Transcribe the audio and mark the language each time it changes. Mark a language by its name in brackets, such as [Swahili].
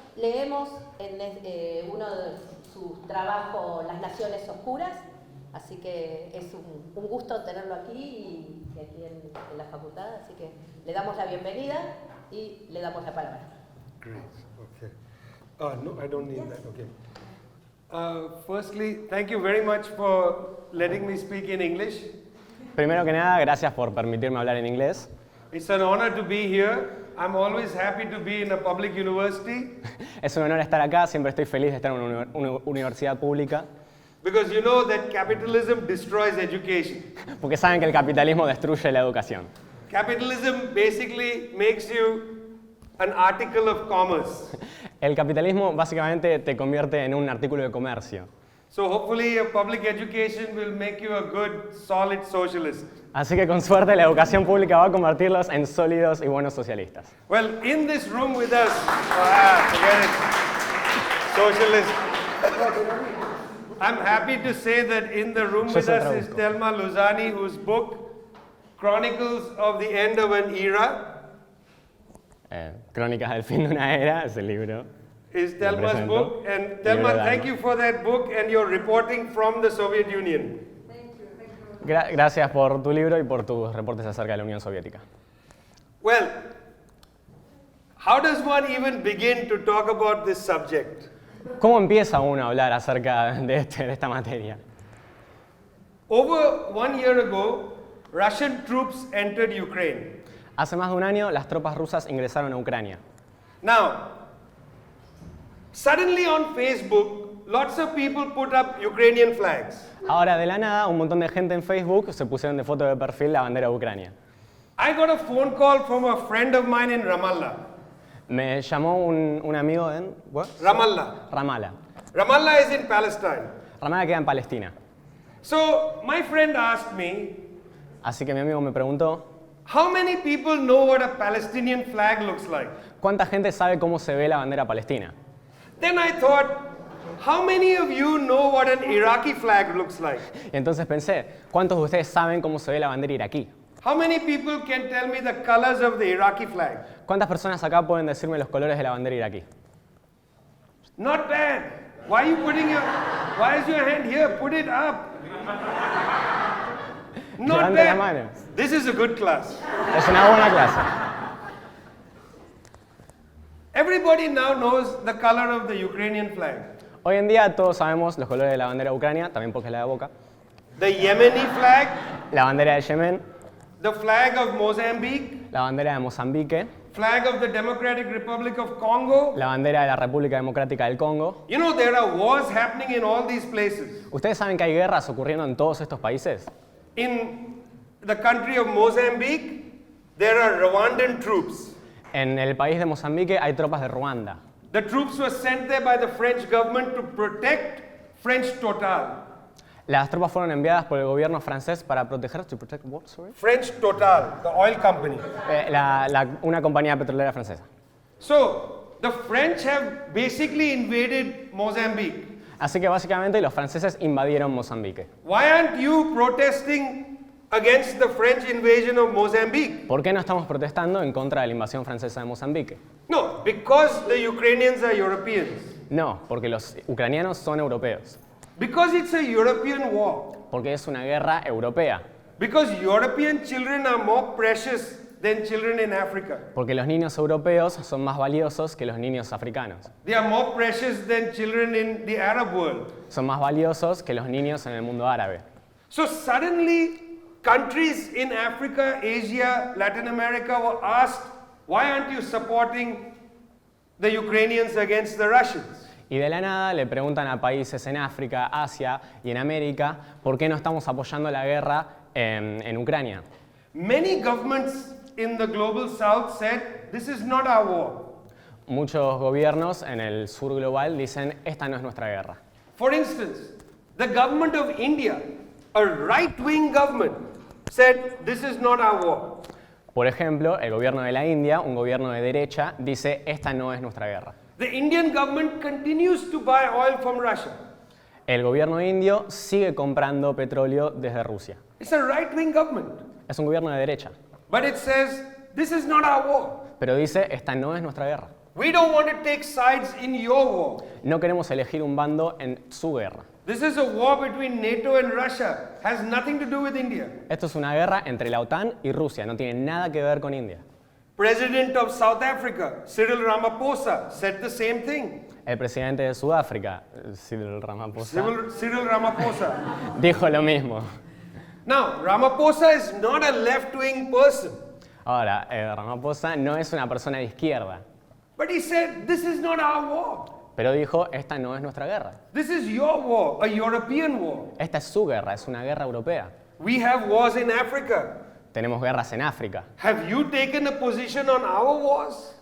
[Spanish] Leemos en uno de sus trabajos Las Naciones Oscuras, así que es un gusto tenerlo aquí y aquí en la facultad, así que le damos la bienvenida y le damos la palabra. [English] Great, okay. No, I don't need that, okay. Firstly, thank you very much for letting me speak in English. [Spanish] Primero que nada, gracias por permitirme hablar en inglés. [English] It's an honor to be here. I'm always happy to be in a public university. [Spanish] Es un honor estar acá, siempre estoy feliz de estar en una universidad pública. [English] Because you know that capitalism destroys education. [Spanish] Porque saben que el capitalismo destruye la educación. [English] Capitalism basically makes you an article of commerce. [Spanish] El capitalismo básicamente te convierte en un artículo de comercio. [English] So hopefully a public education will make you a good, solid socialist. [Spanish] Así que con suerte la educación pública va a convertirlos en sólidos y buenos socialistas. [English] Well, in this room with us, forget it, socialist. I'm happy to say that in the room with us is Thelma Luzani, whose book, Chronicles of the End of an Era. [Spanish] Crónicas del fin de una era, es el libro. [English] Is Thelma's book. And Thelma, thank you for that book and your reporting from the Soviet Union. Thank you. [Spanish] Gracias por tu libro y por tus reportes acerca de la Unión Soviética. [English] Well, how does one even begin to talk about this subject? [Spanish] ¿Cómo empieza uno a hablar acerca de esta materia? [English] Over 1 year ago, Russian troops entered Ukraine. [Spanish] Hace más de un año, las tropas rusas ingresaron a Ucrania. [English] Now, suddenly on Facebook, lots of people put up Ukrainian flags. [Spanish] Ahora, de la nada, un montón de gente en Facebook se pusieron de foto de perfil la bandera de Ucrania. [English] I got a phone call from a friend of mine in Ramallah. [Spanish] Me llamó un amigo en... [English] ¿what? Ramallah. Ramallah. Ramallah is in Palestine. [Spanish] Ramallah queda en Palestina. [English] So, my friend asked me, [Spanish] Así que mi amigo me preguntó, [English] how many people know what a Palestinian flag looks like? [Spanish] ¿cuánta gente sabe cómo se ve la bandera palestina? [English] Then I thought, how many of you know what an Iraqi flag looks like? [Spanish] Y entonces pensé, ¿cuántos de ustedes saben cómo se ve la bandera iraquí? [English] How many people can tell me the colors of the Iraqi flag? [Spanish] ¿Cuántas personas acá pueden decirme los colores de la bandera iraquí? [English] Not bad. Why is your hand here? Put it up. Not [Spanish] Levanta la [English] bad. [Spanish] mano. [English] This is a good class. [Spanish] Es una buena clase. [English] Everybody now knows the color of the Ukrainian flag. [Spanish] Hoy en día todos sabemos los colores de la bandera de Ucrania, también porque es la de Boca. [English] The Yemeni flag, [Spanish] La bandera de Yemen, [English] the flag of Mozambique, [Spanish] la bandera de Mozambique, [English] flag of the Democratic Republic of Congo. [Spanish] la bandera de la República Democrática del Congo. [English] You know, there are wars happening in all these places. [Spanish] ¿Ustedes saben que hay guerras ocurriendo en todos estos países? [English] In the country of Mozambique, there are Rwandan troops. [Spanish] En el país de Mozambique hay tropas de Ruanda. [English] The troops were sent there by the French government to protect French Total. [Spanish] Las tropas fueron enviadas por el gobierno francés para proteger, [English] to protect what, sorry? French Total, the oil company. [Spanish] Una compañía petrolera francesa. [English] So, the French have basically invaded Mozambique. [Spanish] Así que básicamente los franceses invadieron Mozambique. [English] Why aren't you protesting against the French invasion of Mozambique? [Spanish] ¿Por qué no estamos protestando en contra de la invasión francesa de Mozambique? [English] No, because the Ukrainians are Europeans. [Spanish] No, porque los ucranianos son europeos. [English] Because it's a European war. [Spanish] Porque es una guerra europea. [English] Because European children are more precious than children in Africa. [Spanish] Porque los niños europeos son más valiosos que los niños africanos. [English] They are more precious than children in the Arab world. [Spanish] Son más valiosos que los niños en el mundo árabe. [English] So suddenly, countries in Africa, Asia, Latin America were asked, why aren't you supporting the Ukrainians against the Russians? [Spanish] Y de la nada le preguntan a países en África, Asia y en América por qué no estamos apoyando la guerra en Ucrania. [English] Many governments in the global south said, this is not our war. [Spanish] Muchos gobiernos en el sur global dicen, esta no es nuestra guerra. [English] For instance, the government of India, a right-wing government, said, this is not our war. [Spanish] Por ejemplo, el gobierno de la India, un gobierno de derecha, dice esta no es nuestra guerra. [English] The Indian government continues to buy oil from Russia. [Spanish] El gobierno indio sigue comprando petróleo desde Rusia. [English] It's a right-wing government. [Spanish] Es un gobierno de derecha, [English] But it says, this is not our war. [Spanish] pero dice esta no es nuestra guerra. [English] We don't want to take sides in your war. [Spanish] No queremos elegir un bando en su guerra. [English] This is a war between NATO and Russia. Has nothing to do with India. [Spanish] Esto es una guerra entre la OTAN y Rusia, no tiene nada que ver con India. [English] President of South Africa, Cyril Ramaphosa, said the same thing. [Spanish] El presidente de Sudáfrica, Cyril Ramaphosa, Cyril Ramaphosa. dijo lo mismo. [English] Now, Ramaphosa is not a left-wing person. [Spanish] Ahora, Ramaphosa no es una persona de izquierda, [English] But he said, this is not our war. [Spanish] pero dijo, esta no es nuestra guerra. [English] This is your war, a European war. [Spanish] Esta es su guerra, es una guerra europea. [English] We have wars in Africa. [Spanish] Tenemos guerras en África. [English] Have you taken a position on our wars?